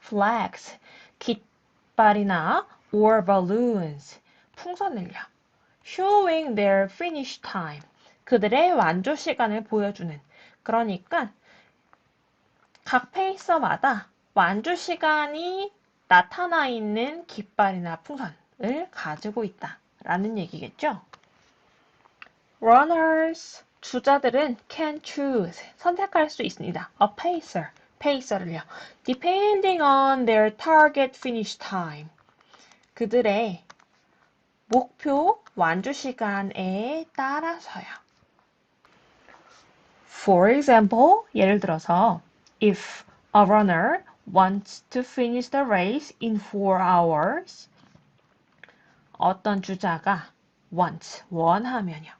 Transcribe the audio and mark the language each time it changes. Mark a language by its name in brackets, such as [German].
[English] flags, [Korean] 깃발이나 [English] or balloons, [Korean] 풍선을요. [English] showing their finish time, [Korean] 그들의 완주 시간을 보여주는. 그러니까 각 페이서마다 완주 시간이 나타나 있는 깃발이나 풍선을 가지고 있다라는 얘기겠죠. [English] Runners, [Korean] 주자들은 [English] can choose, [Korean] 선택할 수 있습니다. [English] A pacer, [Korean] 페이서를요. [English] Depending on their target finish time, [Korean] 그들의 목표 완주 시간에 따라서요. [English] For example, [Korean] 예를 들어서 [English] if a runner wants to finish the race in 4 hours, [Korean] 어떤 주자가 [English] wants, [Korean] 원하면요.